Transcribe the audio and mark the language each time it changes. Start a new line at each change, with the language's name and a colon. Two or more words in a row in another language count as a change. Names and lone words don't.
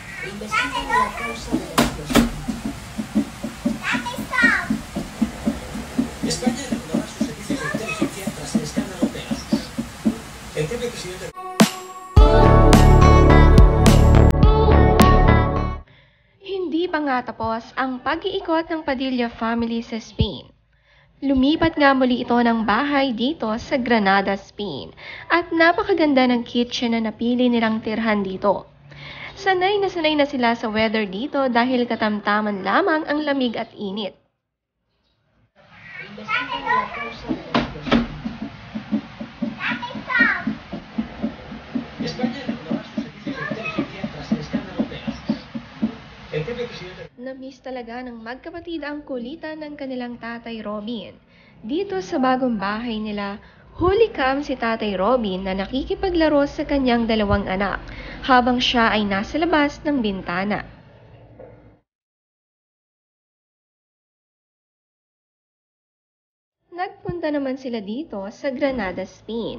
Spanish: Investigan la causa de la explosión. España reanudará sus servicios de inteligencia tras el escándalo Pegasus. El propio presidente...
Filipino: Hindi pa nga tapos ang pag-iikot ng Padilla family sa Spain. Lumipat nga muli ito ng bahay dito sa Granada, Spain, at napakaganda ng kitchen na napili nilang tirhan dito. Sanay na sila sa weather dito dahil katamtaman lamang ang lamig at init.
Spanish: Investigan la causa de la explosión. España reanudará sus servicios de inteligencia tras el escándalo Pegasus. El propio presidente...
Filipino: Namiss talaga ng magkapatid ang kulitan ng kanilang tatay Robin. Dito sa bagong bahay nila, huli kam si tatay Robin na nakikipaglaro sa kanyang dalawang anak habang siya ay nasa labas ng bintana. Nagpunta naman sila dito sa Granada, Spain.